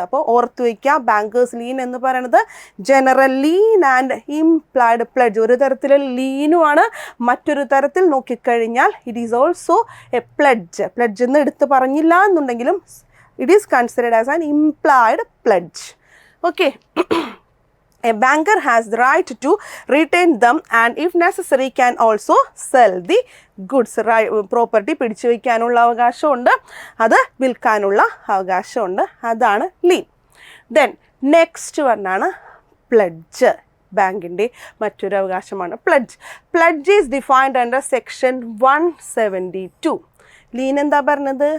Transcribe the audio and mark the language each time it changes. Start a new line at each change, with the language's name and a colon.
Malayalam: അപ്പോൾ ഓർത്ത് വയ്ക്കുക, ബാങ്കേഴ്സ് ലീൻ എന്ന് പറയുന്നത് general lean and implied pledge. ഒരു തരത്തിലുള്ള ലീനുമാണ്, മറ്റൊരു തരത്തിൽ നോക്കിക്കഴിഞ്ഞാൽ
English: It is also a pledge.
Malayalam: Pledge എന്ന് എടുത്ത് പറഞ്ഞില്ല എന്നുണ്ടെങ്കിലും
English: It is considered as an implied pledge. Okay. A banker has the right to retain them and if necessary can also sell the goods.
Malayalam: Property പിടിച്ചു വയ്ക്കാനുള്ള അവകാശമുണ്ട്, അത് വിൽക്കാനുള്ള അവകാശമുണ്ട്. അതാണ് ലീൻ.
English: then next വണ്ണാണ്
Malayalam: pledge. ബാങ്കിൻ്റെ മറ്റൊരു അവകാശമാണ് pledge.
English: Pledge is defined under section 172.
Malayalam: Lean എന്താ പറഞ്ഞത്?